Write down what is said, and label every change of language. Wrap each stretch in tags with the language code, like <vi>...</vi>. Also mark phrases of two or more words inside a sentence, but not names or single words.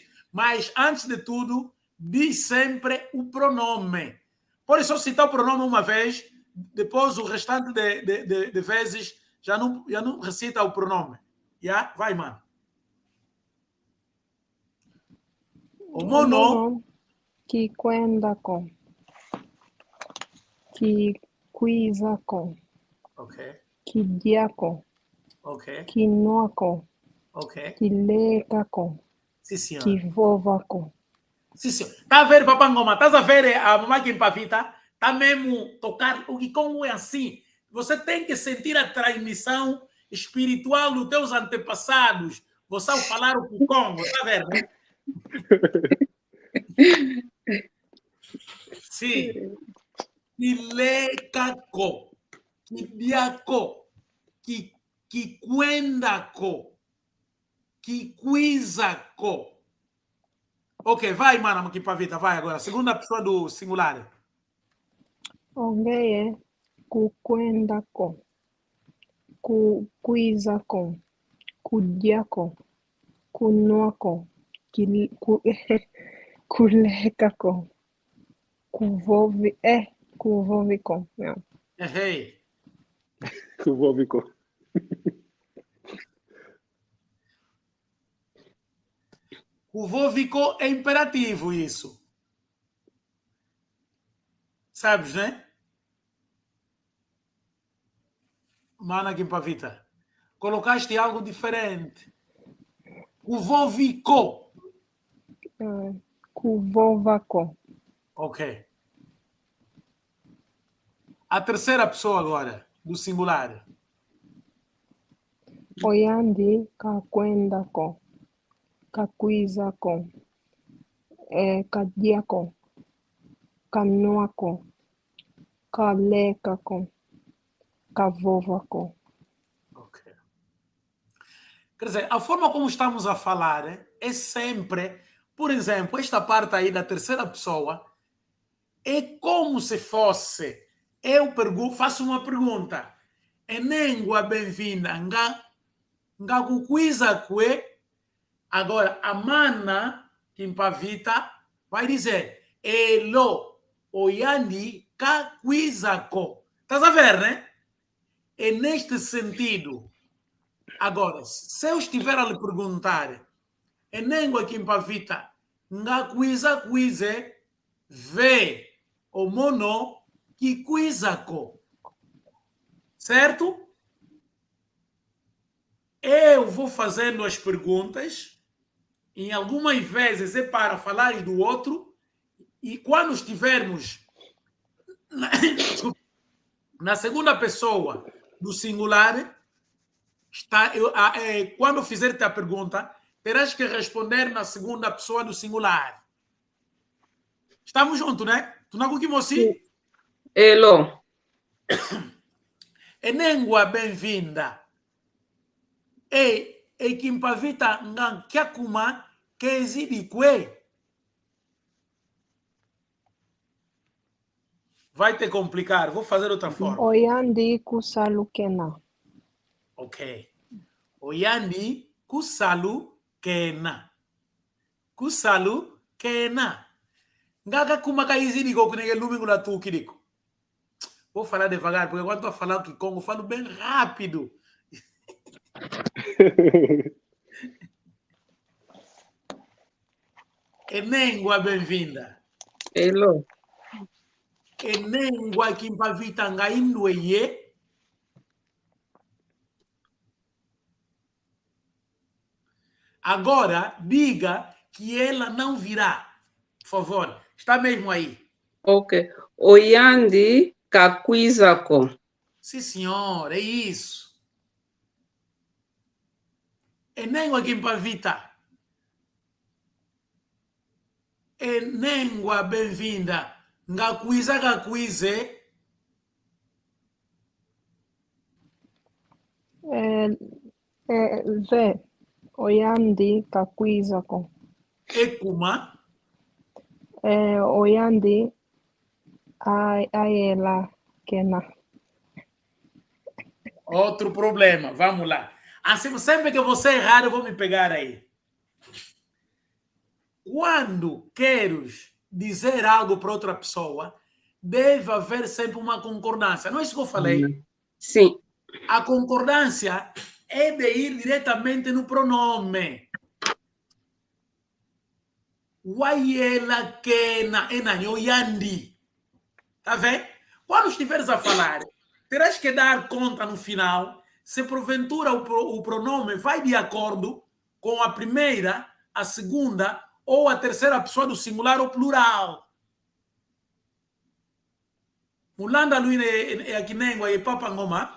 <pt>Mas antes de tudo, diz sempre o pronome. Pode só citar o pronome uma vez, depois o restante de vezes já não recita o pronome. Vai, mano. O mono.</pt> <kg>Kikwendako. Kikwizako.</kg> <pt>Ok.</pt> <kg>Kidiako.</kg> <pt>Ok.</pt> <kg>Kinuako.</kg> <pt>Ok.</pt> <kg>Kilekako.</kg> <pt>Sim, senhor.</pt> <kg>Kivovako.</kg> <pt>Sim, senhor. Tá a ver, Papangoma? Estás a ver a mamãe que empavita? Tá mesmo tocar. O Kikongo é assim. Você tem que sentir a transmissão espiritual dos teus antepassados. Você ao falar o Kikongo, tá vendo? Né? Sim.</pt> <kg>Kilekako. Kibiako. Kikwendako. Kikwizako.</kg> <pt>Ok, vai, mano, aqui para Vita, vai agora. Segunda pessoa do singular.</pt> <kg>Ongeye kukwendako, kukwizako, kudyako, kunwako, kulekako, kuvoviko.</kg> <pt>Yeah. Errei.</pt> <kg>Kuvoviko.</kg> <pt>Kuvoviko é imperativo isso. Sabes, né? Mana Kimpavita. Colocaste algo diferente.</pt> <kg>Kuvoviko. Kuvovako.</kg> <pt>Ok. A terceira pessoa agora, do singular.</pt> <kg>Oyandi kakwendako, kakwizako, kadyako, kanuako, kalekako, kavovako.</kg> <pt>Ok. Quer dizer, a forma como estamos a falar é sempre, por exemplo, esta parte aí da terceira pessoa é como se fosse, eu faço uma pergunta.</pt> <kg>Enengua bem-vinda, nga kukwiza kwe.</kg> <pt>Agora, a mana Kimpavita vai dizer</pt> <kg>elo oyandi kakwizako.</kg> <pt>Estás a ver, né? É neste sentido. Agora, se eu estiver a lhe perguntar</pt> <kg>enengua Kimpavita nga kwiza kwize ve o mono kikwizako.</kg> <pt>Certo? Eu vou fazendo as perguntas, em algumas vezes é para falar do outro, e quando estivermos na segunda pessoa do singular, quando fizer-te a pergunta, terás que responder na segunda pessoa do singular. Estamos juntos, né? Tu não conseguimos?</pt> <kg>Elo. Enengua bem-vinda. E Kimpavita ngan kyakuma kezibikwe.</kg> <pt>Vai te complicar. Vou fazer outra forma.</pt> <kg>Oyandi kusalukena. Ok. Oyandi kusalu kena. Kusalu kena. Ngaga kuma kaizibiko kunege lumingo la tu kiriko.</kg> <pt>Vou falar devagar, porque quando eu falar o Kikongo, eu falo bem rápido.</pt> <kg>Enengua bem-vinda. Elo. Enengua Kimpavita ngaindueye.</kg> <pt>Agora, diga que ela não virá. Por favor, está mesmo aí.</pt> <kg>Ok. Oyandi kakwizako.</kg> <pt>Sim, senhor, é isso.</pt> <kg>Enengua Kimpavita. Enengua bem-vinda. Ngakwiza kakwize. Ve. Oyandi kakwizako. Ekuma. Oyandi ayela kena.</kg> <pt>Outro problema, vamos lá. Assim, sempre que você errar, eu vou me pegar aí. Quando queres dizer algo para outra pessoa, deve haver sempre uma concordância. Não é isso que eu falei? Sim. A concordância é de ir diretamente no pronome.</pt> <kg>Waiela kena enanyo yandi.</kg> <pt>Tá vendo? Quando estiveres a falar, terás que dar conta no final se porventura o pronome vai de acordo com a primeira, a segunda ou a terceira pessoa do singular ou plural. Mulanda Luína é aqui nem é Papa Ngoma.</pt>